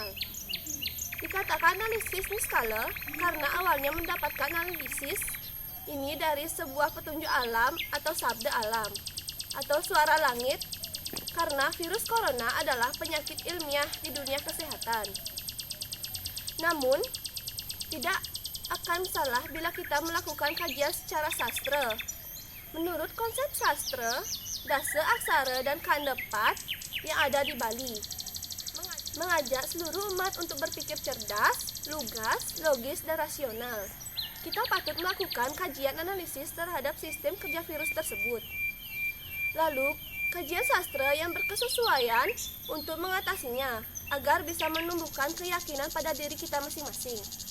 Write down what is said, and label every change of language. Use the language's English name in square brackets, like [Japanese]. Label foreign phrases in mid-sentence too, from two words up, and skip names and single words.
[Indonesian] Dikatakan analisis niskala karena awalnya mendapatkan analisis ini dari sebuah petunjuk alam atau sabda alam atau suara langit, karena virus corona adalah penyakit ilmiah di dunia kesehatan. Namun, tidak akan salah bila kita melakukan kajian secara sastra. Menurut konsep sastra, dasa aksara dan kandepat yang ada di Bali mengajak seluruh umat untuk berpikir cerdas, lugas, logis, dan rasional. Kita patut melakukan kajian analisis terhadap sistem kerja virus tersebut. Lalu, kajian sastra yang berkesesuaian untuk mengatasinya agar bisa menumbuhkan keyakinan pada diri kita masing-masing.